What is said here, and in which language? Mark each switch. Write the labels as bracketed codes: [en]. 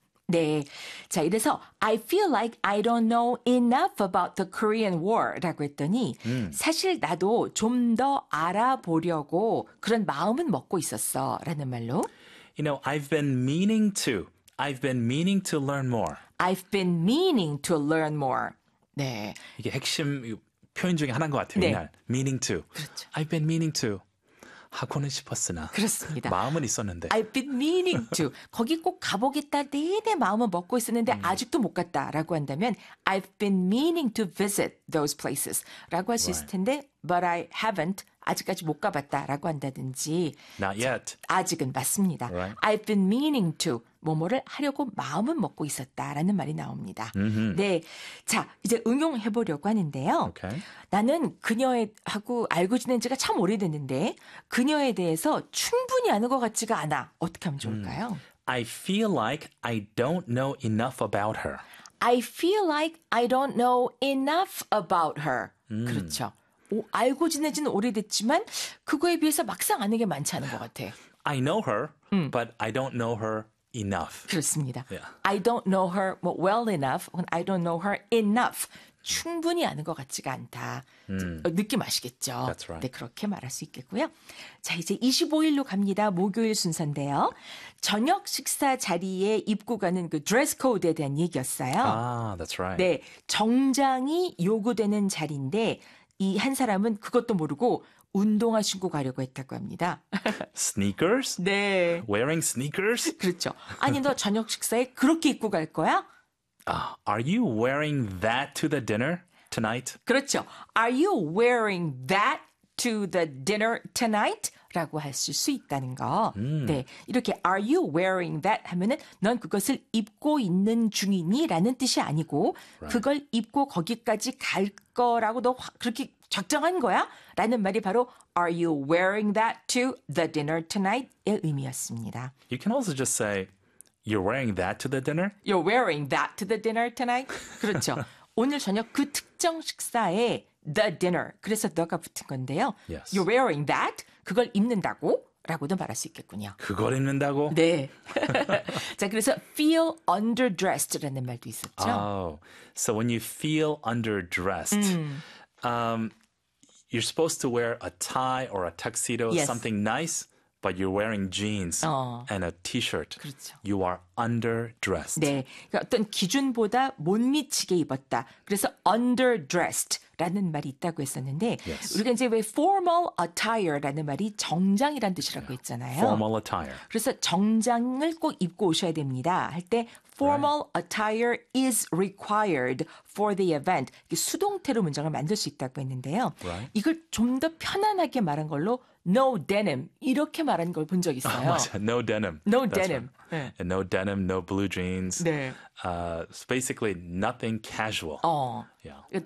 [ko] 네. 자, 이래서 [en] I feel like I don't know enough about the Korean War [ko] 라고 했더니 사실 나도 좀 더 알아보려고 그런 마음은 먹고 있었어 라는 말로 [en] You know, I've been meaning to learn more. I've been meaning to learn more. 네. [ko] 이게 핵심 표현 중에 하나인 것 같아요. 네. 이날. [en] Meaning to. [ko] 그렇죠. [en] I've been meaning to. [ko] 하고는 싶었으나 그렇습니다. 마음은 있었는데 [en] I've been meaning to [ko] 거기 꼭 가보겠다 내내 마음은 먹고 있었는데 아직도 못 갔다라고 한다면 [en] I've been meaning to visit those places [ko] 라고 할 수 있을 텐데 [en] but I haven't [ko] 아직까지 못 가봤다라고 한다든지 [en] Not yet [ko] 아직은 맞습니다. [en] Right. [ko] I've been meaning to 뭐뭐를 하려고 마음은 먹고 있었다라는 말이 나옵니다. Mm-hmm. 네, 자 이제 응용해 보려고 하는데요. [en] Okay. [ko] 나는 그녀하고 알고 지낸 지가 참 오래됐는데 그녀에 대해서 충분히 아는 것 같지가 않아. 어떻게 하면 좋을까요? [en] I feel like I don't know enough about her. I feel like I don't know enough about her. [ko] 그렇죠. 오, 알고 지낸 지는 오래됐지만 그거에 비해서 막상 아는 게 많지 않은 것 같아. [en] I know her, but I don't know her. Enough. [ko] 그렇습니다. [en] Yeah. I don't know her well enough. I don't know her enough. [ko] 충분히 아는 것 같지가 않다. 느낌 아시겠죠? [en] That's right. [ko] 네, 그렇게 말할 수 있겠고요. 자, 이제 25일로 갑니다. 목요일 순서인데요. 저녁 식사 자리에 입고 가는 그 dress code에 대한 얘기였어요. [en] 아, that's right. [ko] 네, 정장이 요구되는 자리인데 이 한 사람은 그것도 모르고 운동화 신고 가려고 했다고 합니다. [en] Sneakers? [ko] 네. [en] Wearing sneakers? [ko] 그렇죠. 아니, 너 저녁 식사에 그렇게 입고 갈 거야? [en] Are you wearing that to the dinner tonight? [ko] 그렇죠. [en] Are you wearing that to the dinner tonight? [ko] 라고 할 수 있다는 거. 네. 이렇게 [en] are you wearing that [ko] 하면은 넌 그것을 입고 있는 중이니? 라는 뜻이 아니고 [en] right. [ko] 그걸 입고 거기까지 갈 거라고 너 그렇게 작정한 거야? 라는 말이 바로 [en] Are you wearing that to the dinner tonight? [ko] 의 의미였습니다. [en] You can also just say You're wearing that to the dinner? You're wearing that to the dinner tonight? [ko] 그렇죠. 오늘 저녁 그 특정 식사에 [en] The dinner, [ko] 그래서 너가 붙은 건데요. [en] Yes. You're wearing that? [ko] 그걸 입는다고? 라고도 말할 수 있겠군요. 그걸 입는다고? 네. 자, 그래서 feel underdressed라는 말도 있었죠. [en] Oh, so when you feel underdressed, you're supposed to wear a tie or a tuxedo, yes. something nice, but you're wearing jeans and a t-shirt. [ko] 그렇죠. [en] You are underdressed. [ko] 네. 그러니까 어떤 기준보다 못 미치게 입었다. 그래서 underdressed라는 말이 있다고 했었는데 [en] yes. [ko] 우리가 이제 왜 formal attire라는 말이 정장이라는 뜻이라고 yeah. 했잖아요. [en] Formal attire. [ko] 그래서 정장을 꼭 입고 오셔야 됩니다. 할 때 [en] formal attire is required for the event. [ko] 수동태로 문장을 만들 수 있다고 했는데요. [en] Right. [ko] 이걸 좀 더 편안하게 말한 걸로 no denim 이렇게 말한 걸 본 적 있어요. 맞아요. [en] No denim. No That's denim. Right. Yeah. And no denim, no blue jeans. [ko] 네. [en] Basically nothing casual. [ko] 예.